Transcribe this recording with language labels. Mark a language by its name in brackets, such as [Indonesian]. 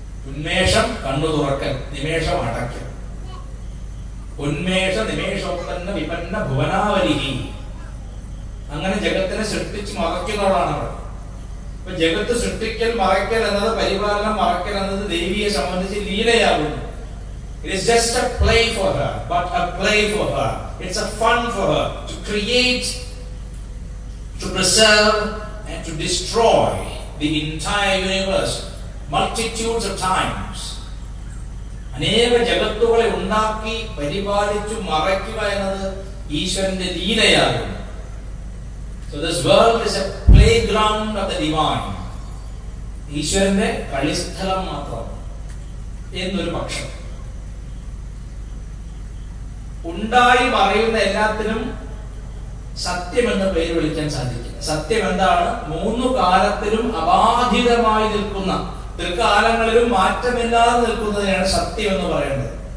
[Malayalam] ഉന്മേഷം കണ്ണു തുറക്കൽ, നിമേഷം അടയ്ക്കൽ. [Sanskrit] ഉന്മേഷ നിമേഷോത്പന്ന വിപന്ന ഭുവനാവലിഹി. [Malayalam] അങ്ങനെ ജഗത്തിനെ സൃഷ്ടിച്ച് മറയ്ക്കുന്നവളാണ് അവൾ. അപ്പൊ ജഗത്ത് സൃഷ്ടിക്കൽ, മറയ്ക്കൽ എന്നത്, പരിപാലനം, മറയ്ക്കൽ എന്നത് ദേവിയെ സംബന്ധിച്ച് ലീലയാകുന്നു. [English] It is just a play for her, but a play for her. It's a fun for her to create, to preserve and to destroy the entire universe multitudes of times. [Malayalam] അനേക ജഗത്തുകളെ ഉണ്ടാക്കി പരിപാലിച്ചു മറയ്ക്കുക എന്നത് ഈശ്വരന്റെ ലീലയാകുന്നു. [English] So this world is a playground of the divine. [Malayalam] ഈശ്വരന്റെ കളിസ്ഥലം മാത്രം എന്നൊരു പക്ഷം. ഉണ്ടായി മറയുന്ന എല്ലാത്തിനും സത്യം എന്ന പേര് വിളിക്കാൻ സാധിക്കില്ല. സത്യം എന്താണ്? മൂന്നു കാലത്തിലും അബാധിതമായി നിൽക്കുന്ന, തൃക്കാലങ്ങളിലും മാറ്റമില്ലാതെ നിൽക്കുന്നതിനാണ് സത്യം എന്ന് പറയുന്നത്.